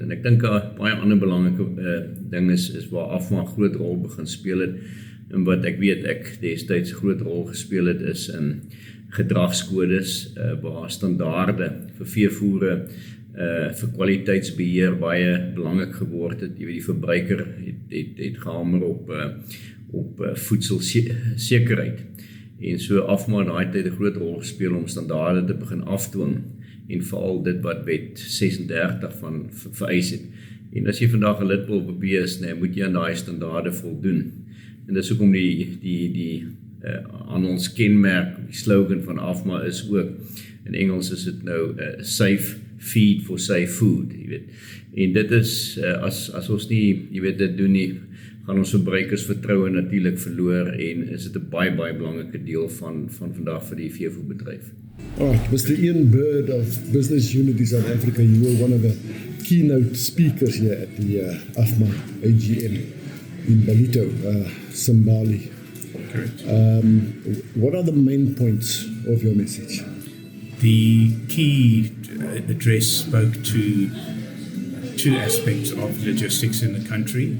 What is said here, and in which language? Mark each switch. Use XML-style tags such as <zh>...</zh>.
<af>En ek dink 'n baie ander belangrike ding is waar AFMA 'n groot rol begin speel het. En wat ek weet ek destyds 'n groot rol gespeel het is in gedragskodes waar standaarde vir veevoere vir kwaliteitsbeheer baie belangrik geword het. Die verbruiker het gehamer op voedselsekerheid. En so AFMA daai tyd 'n groot rol gespeel om standaarde te begin afdwing en veral dit wat wet 36 van vereis het. En as jy vandag 'n lid wil wees, moet jy aan daai standaarde voldoen. En dis hoekom die handelskenmerk, die slogan van AFMA is ook, in Engels is dit nou</af> <en>safe feed for safe food,</en> <af>En dit is, as ons nie, dit doen nie, gaan ons verbruikers vertroue natuurlik verloor en is dit 'n baie belangrike deel van vandag vir die veevoerbedryf.</af> <en>Alright, Mr. Ian Bird of Business Unity South Africa, you were one of the keynote speakers here at the AFMA AGM in Balito, Zimbali. Correct. What are the main points of your message? The key address spoke to two aspects of logistics in the country.</en>